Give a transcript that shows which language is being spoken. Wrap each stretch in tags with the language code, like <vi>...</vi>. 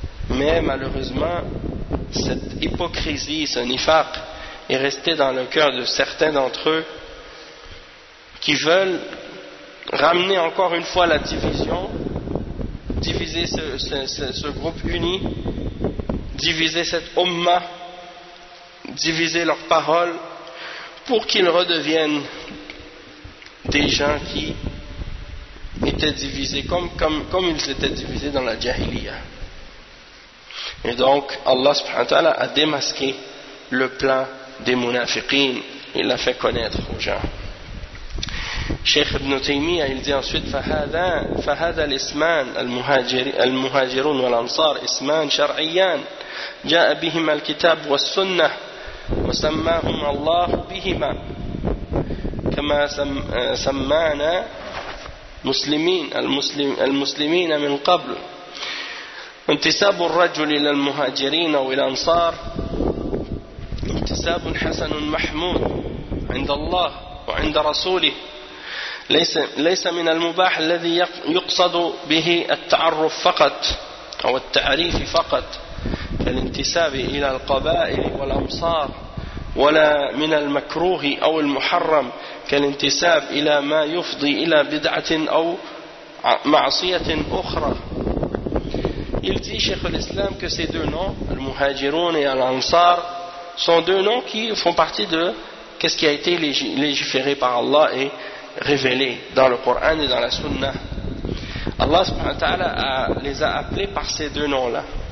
<fr>Mais malheureusement, cette hypocrisie, ce nifaq est resté dans le cœur de certains d'entre eux qui veulent ramener encore une fois la division, diviser ce groupe uni, diviser cette umma, diviser leurs paroles pour qu'ils redeviennent des gens qui étaient divisés comme ils étaient divisés dans la jahiliya. Et donc, Allah subhanahu wa ta'ala a démasqué le plan des munafiqin. Il l'a fait connaître aux gens. Cheikh Ibn Taymiyyah, il dit ensuite,</fr> <ar>فَهَذَا الْإِسْمَانَ الْمُهَاجِرُونَ وَالْأَنْصَارِ إِسْمَانَ شَرْعِيَّانَ جَاءَ بِهِمَا الْكِتَابُ وَالسُنَّةِ وَسَمَّاهُمَ اللَّهُ بِهِمَا كَمَا سَمَّانَا مُسْلِمِينَ الْمُسْلِمِينَ مِنْ قَبْلُ. انتساب الرجل إلى المهاجرين أو إلى الأنصار انتساب حسن محمود عند الله وعند رسوله, ليس من المباح الذي يقصد به التعرف فقط أو التعريف فقط كالانتساب إلى القبائل والأمصار, ولا من المكروه أو المحرم كالانتساب إلى ما يفضي إلى بدعة أو معصية أخرى.</ar> <fr>Il dit, Cheikh al-Islam, que ces deux noms, Al-Muhajiroun et Al-Ansar, sont deux noms qui font partie de ce qui a été légiféré par Allah et révélé dans le Coran et dans la Sunna. Allah subhanahu wa ta'ala les a appelés par ces deux noms-là.</fr>